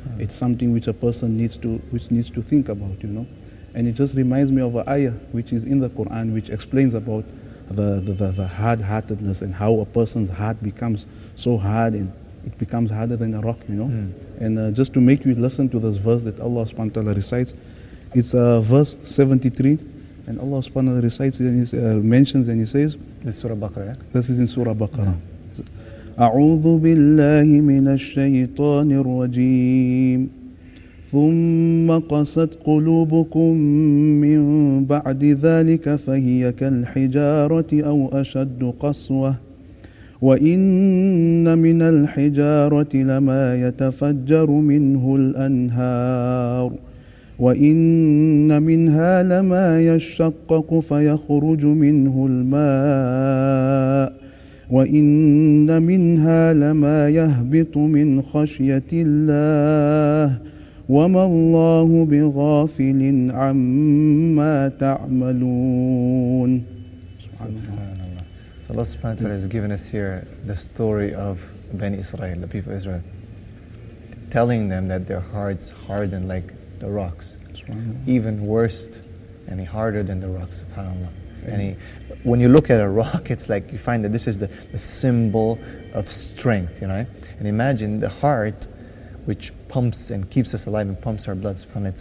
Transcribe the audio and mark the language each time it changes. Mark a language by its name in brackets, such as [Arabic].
[English] It's something which a person needs to think about. And it just reminds me of an ayah which is in the Quran, which explains about the hard-heartedness, and how a person's heart becomes so hard, and it becomes harder than a rock. And just to make you listen to this verse that Allah subhanahu wa ta'ala recites, it's verse 73, and Allah subhanahu wa ta'ala recites and he mentions, and he says, This is Surah Baqarah, yeah? This is in Surah Baqarah. [Arabic] أعوذ بالله من الشيطان الرجيم ثم قست قلوبكم من بعد ذلك فهي كالحجارة أو أشد قسوة وإن من الحجارة لما يتفجر منه الأنهار وإن منها لما يشقق فيخرج منه الماء وإن منها لما يهبط من خشية الله وما الله بغافل عما تعملون. [English] Subhanallah. Allah subhanahu wa ta'ala has given us here the story of Bani Israel, the people of Israel, telling them that their hearts hardened like the rocks, even worse and harder than the rocks, subhanallah. And when you look at a rock, it's like you find that this is the symbol of strength, And imagine the heart, which pumps and keeps us alive and pumps our blood, subhanallah.